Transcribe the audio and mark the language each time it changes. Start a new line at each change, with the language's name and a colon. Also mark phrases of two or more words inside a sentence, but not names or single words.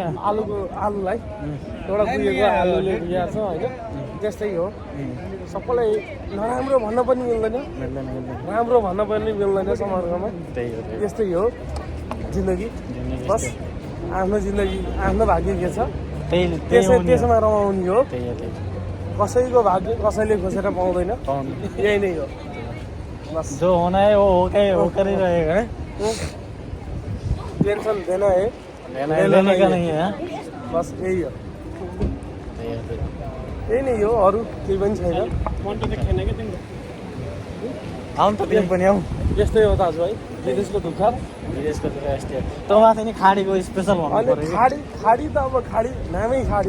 Nepali: आलुलाई एउटा कुहिएको आलुले बिगार्छ होइन त्यस्तै हो सबैलाई नराम्रो भन्न पनि मिल्दैन मिल्दैन मिल्दैन राम्रो भन्न पनि मिल्दैन समाजमा त्यही हो त्यही त्यस्तै हो जिन्दगी जिन्दगी बस आफ्नो जिन्दगी आफ्नो भाग्य के छ त्यही त्यही हो नि त्यसमा रमाउने हो त्यही हो त्यही कसैको भाग्य कसैले खोजेर पाउँदैन पाउनु यही नै हो बस
Hindi: जो होना है वो हो गरिरहेको है टेन्सन देना है लेने का नहीं है
Nepali: बस यही हो त्यही हो त्यही हो यही नै हो अरू केही पनि छैन आउनु त तिमी पनि आऊ यस्तै हो दाजुभाइ विदेशको दुःख विदेशको कुरा यस्तै हो त्यो माथि नि खाडीको स्पेसल भन्नु अनि पऱ्यो खाडी त अब खाडी नामै खाडी